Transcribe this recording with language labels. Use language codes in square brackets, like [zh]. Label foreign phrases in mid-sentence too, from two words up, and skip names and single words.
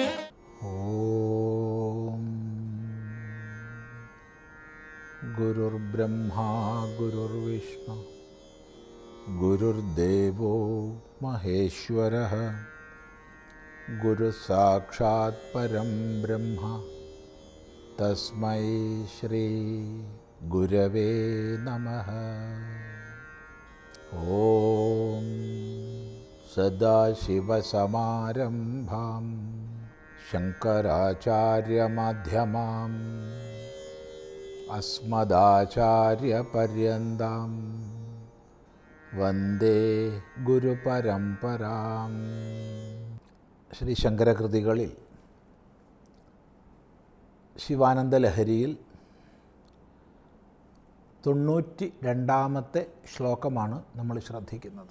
[sa] ഗുരുർബ്രഹ്മ गुरुर्ब्रह्मा गुरुर्विष्णु गुरुर्देवो महेश्वरः गुरुसाक्षात् परं ब्रह्म तस्मै श्री गुरवे नमः। ॐ सदाशिवसमारम्भां शङ्कराचार्यमध्यमाम् अस्मदाचार्यपर्यन्तां വന്ദേ ഗുരുപരമ്പരാം. [ml] ശ്രീ ശങ്കരകൃതികളിൽ ശിവാനന്ദലഹരിയിൽ 92-ാമത്തെ ശ്ലോകമാണ് നമ്മൾ ശ്രദ്ധിക്കുന്നത്.